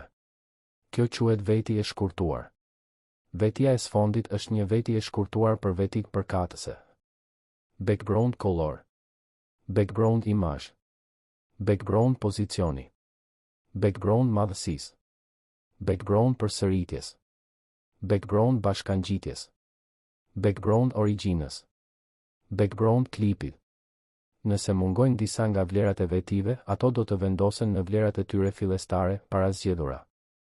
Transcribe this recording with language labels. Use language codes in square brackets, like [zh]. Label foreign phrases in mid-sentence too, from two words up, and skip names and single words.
[sq] Kjo quhet veti e shkurtuar. Vetja e sfondit është një veti e shkurtuar për vetit përkatëse. [en] Background color, [sq] background imazh, background pozicioni, background madhësisë, background përsëritjes, background bashkangjitjes, background origjinës, background klipit, Nëse mungojnë disa nga vlerat e vetive, ato do të vendosen në vlerat e tyre fillestare, para zgjedhura.